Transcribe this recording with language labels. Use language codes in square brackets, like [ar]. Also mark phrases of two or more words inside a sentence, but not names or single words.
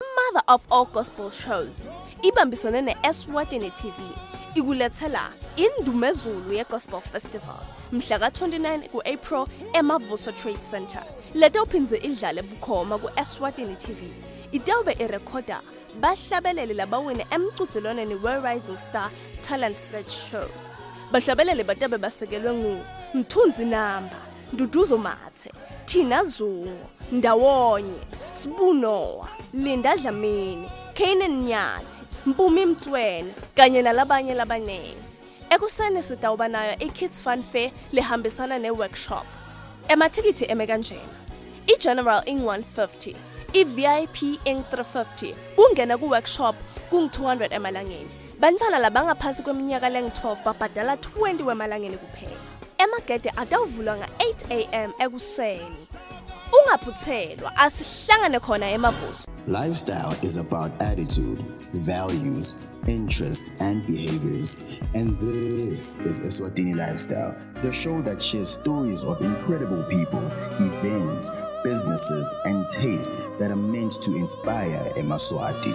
[en] mother of all gospel shows, [ss] ibambisane ne-Eswatini TV, ikulethela indumezulu ye-Gospel Festival, mhla ka-29 ku-April eMavuso Trade Center. Leta uphinze idlale bukhoma ku-Eswatini TV. Itawube irekhoda bahlabeleli labawine emquzelwaneni we-Rising Star Talent Search Show. Bahlabeleli batabe basekelwe ngu Mthunzi Namba, Nduduzo Mathe, Tina Zungu, Ndawonye, Sibunowa, Linda Dlamini, Kanan Nyathi, Mpumi Mtswena, kanye nalabanye labanengi. Ekuseni sitawuba nayo i-Kids Fun Fair lehambisana ne-workshop. Ematikiti eme kanjena. I-General ing 150, i-VIP ing 350, kungena ku-workshop kung 200 emalangeni. Bantfwana labangaphasi kweminyaka leng-12 babhadala 20 wemalangeni kuphela. Emagede atawuvulwa nga-8 AM ekuseni. Ungaphuthelwa, asihlangane khona eMavuso. [en] Lifestyle is about attitude, values, interests, and behaviors. And this is Eswatini Lifestyle, the show that shares stories of incredible people, events, businesses, and tastes that are meant to inspire Emaswati.